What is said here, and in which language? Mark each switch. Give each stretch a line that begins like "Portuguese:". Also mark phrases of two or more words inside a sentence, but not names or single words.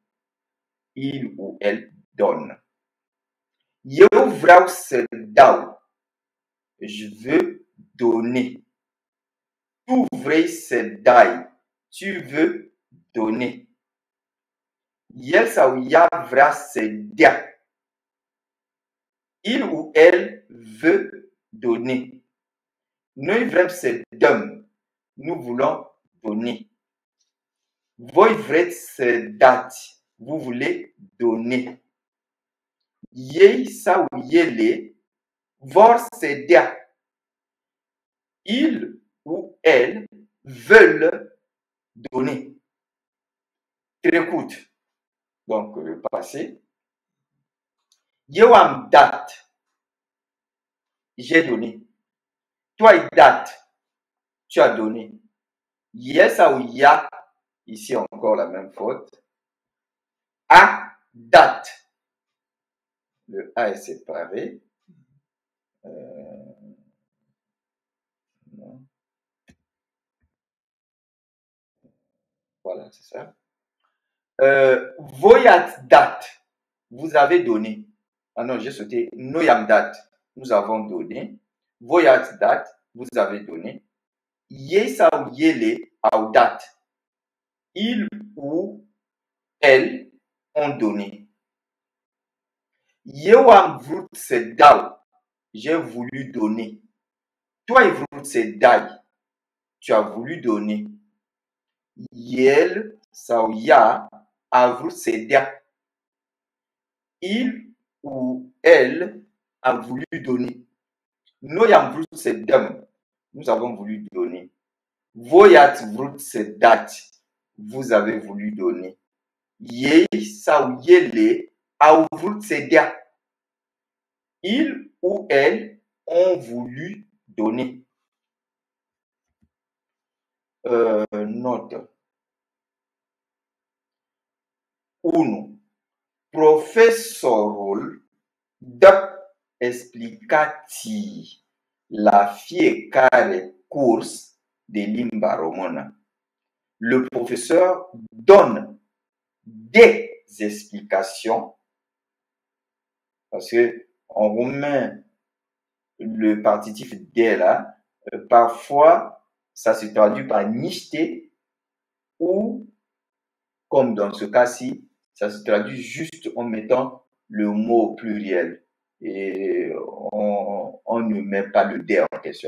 French: Il ou elle donne.
Romanian: Eu vreau să dau.
French: Je veux donner.
Romanian: Tu vrei să dai.
French: Tu veux donner.
Romanian: El sau ea vrea să dea.
French: Il ou elle veut donner.
Romanian: Noi vrem să dăm.
French: Nous voulons donner.
Romanian: Voi vreți să dați.
French: Vous voulez donner.
Romanian: Ei sau ele vor să dea.
French: Ils ou elles veulent donner. Trecut. Donc, le passé.
Romanian: Eu am dat.
French: J'ai donné.
Romanian: Tu ai dat.
French: Tu as donné.
Romanian: El sau ea,
French: ici encore la même faute,
Romanian: a dat.
French: Le A est séparé. Non. Voilà, c'est ça.
Romanian: Voi ați dat.
French: Vous avez donné. Ah non, j'ai sauté.
Romanian: Noi am dat.
French: Nous avons donné.
Romanian: Voi ați dat.
French: Vous avez donné.
Romanian: Ei sau ele au dat.
French: Ils ou elles ont donné.
Romanian: Eu am vrut să dau.
French: J'ai voulu donner.
Romanian: Tu ai vrut să dai.
French: Tu as voulu donner.
Romanian: El sau ea a vrut să dea.
French: Il ou elle a voulu donner.
Romanian: Noi am vrut să dăm.
French: Nous avons voulu donner.
Romanian: Voi ați vrut să dați.
French: Vous avez voulu donner.
Romanian: Ei sau ele au vrut să dea.
French: Il ou elle ont voulu donner. Note. 1.
Romanian: Profesorul dă explicații la fiecare curs de limba română.
French: Le professeur donne des explications parce que en roumain, le partitif de là, parfois, ça se traduit par niște ou, comme dans ce cas-ci, ça se traduit juste en mettant le mot pluriel et on ne met pas le D en question.